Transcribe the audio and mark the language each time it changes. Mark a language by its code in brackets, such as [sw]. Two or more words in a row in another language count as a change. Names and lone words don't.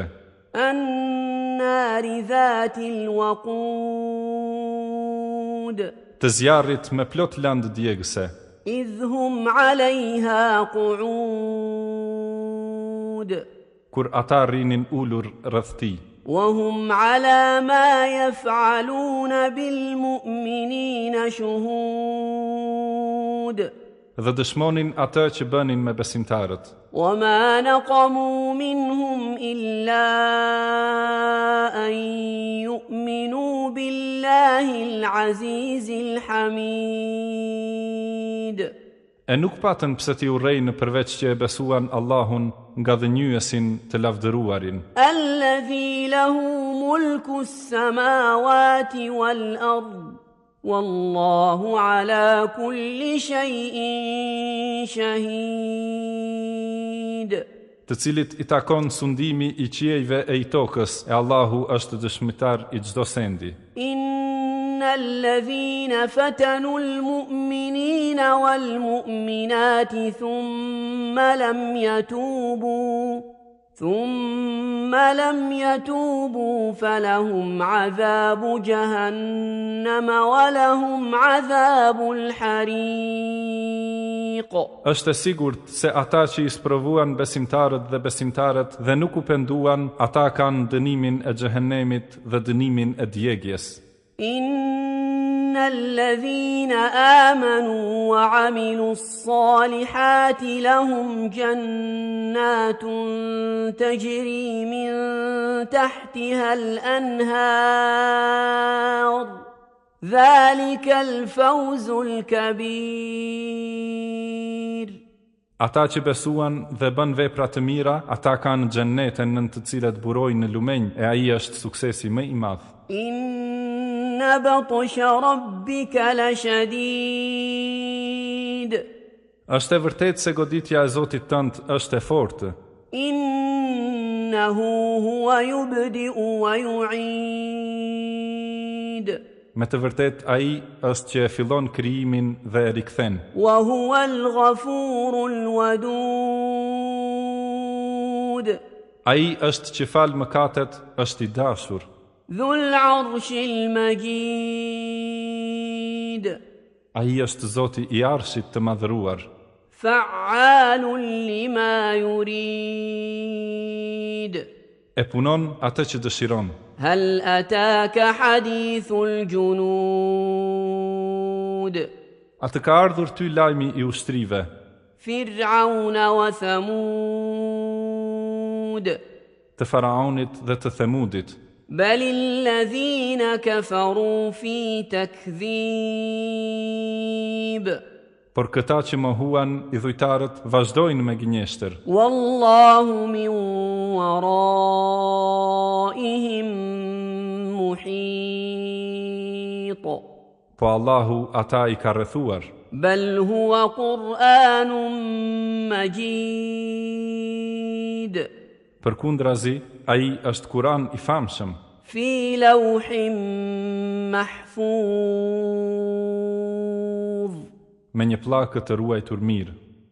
[ar] النار ذات الوقود. [sq] Të zjarrit me plot landë djegëse. [ar] إذ هم عليها قعود. [sq] Kur ata rrinin ulur rreth tij. [ar] وهم على ما يفعلون بالمؤمنين شهود. [sq] Dhe dëshmonin atë që bënin me besimtarët. [ar] وما نقموا منهم إلا أن يؤمنوا بالله العزيز الحميد. [sq] E nuk patën pse t'i urrejnë përveç që e besuan Allahun nga dhënjuesin të lavdëruarin. [ar] الذي له ملك السماوات والأرض والله على كل شيء شهيد. [sq] Të cilit i takon sundimi i qiejve e i tokës, e Allahu është dëshmitar i çdo sendi. [ar] إن الذين فتنوا المؤمنين والمؤمنات ثم لم يتوبوا فلهم عذاب جهنم ولهم عذاب الحريق. [sq] Është e sigurt se ata që i sprovuan besimtarët dhe besimtarët dhe nuk u penduan, ata kanë dënimin e xhehenemit dhe dënimin e djegjes. [ar] إن الذين آمنوا وعملوا الصالحات لهم جنات تجري من تحتها الأنهار ذلك الفوز الكبير. [sq] Ata që besuan dhe bën vepra të mira, ata kanë xhenneten në të cilat burojnë në lumenj, e ai është suksesi më i madh. [ar] إن بطش ربك لشديد. [sq] Është e vërtetë se goditja e Zotit tënd është e fortë. [ar] إنه هو يبدئ ويعيد. [sq] Me të vërtetë ai është që e fillon krijimin dhe e rikthen. [ar] وهو الغفور الودود. [sq] Ai është që fal mëkatet, është i dashur. [ar] ذو العرش المجيد. [sq] Ai është Zoti i Arshit të madhëruar. [ar] فعال لما يريد. [sq] E punon atë që dëshiron. [ar] هل أتاك حديث الجنود. [sq] A të ka ardhur ty lajmi i ushtrive, [ar] فرعون وثمود. [sq] të Faraonit dhe të Themudit, [ar] بل الذين كفروا في تكذيب. [sq] por këta që mohuan i dhujtarët vazhdojnë me gënjeshtër. [ar] والله من ورائهم محيط. [sq] Po Allahu ata i ka rrethuar. [ar] بل هو قرآن مجيد. [sq] Përkundrazi, ai është Kur'an i famshëm, [ar] في لوح محفوظ. [sq] me një pllakë të ruajtur mirë.